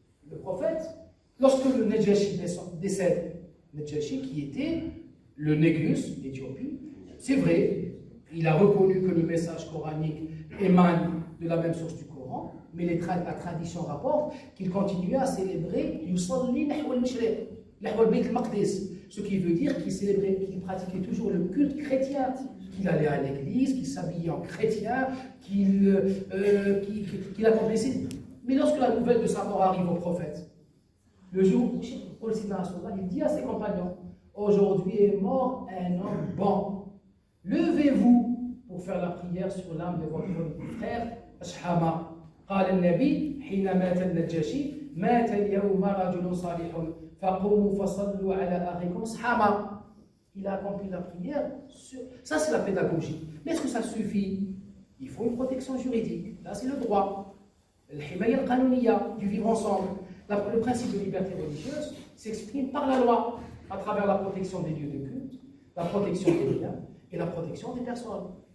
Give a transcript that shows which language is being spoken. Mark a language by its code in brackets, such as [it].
[fr] Le prophète, lorsque le Najashi décède, Najashi qui était le Négus d'Éthiopie, c'est vrai, il a reconnu que le message coranique émane de la même source du Coran, mais la tradition rapporte qu'il continuait à célébrer [ar] Yusalli nahwa al-mashriq, nahwa al-bayt al-maqdis, [fr] ce qui veut dire qu'il pratiquait toujours le culte chrétien, qu'il allait à l'église, qu'il s'habillait en chrétien, qu'il accomplissait. Mais lorsque la nouvelle de sa mort arrive au prophète, le jour où il dit à ses compagnons, aujourd'hui est mort un homme bon, levez-vous pour faire la prière sur l'âme de votre frère Ashama. [ar] قال النبي حين مات النجاشي مات اليوم رجل صالح فقوموا فصلوا على أخيكم أصحابا. [fr] Il a accompli la prière. Ça, c'est la pédagogie. Mais est-ce que ça suffit? Il faut une protection juridique. Là, c'est le droit. [ar] Al-himaya al-qanuniya, [fr] du vivre ensemble. Le principe de liberté religieuse s'exprime par la loi, à travers la protection des lieux de culte, la protection des biens et la protection des personnes.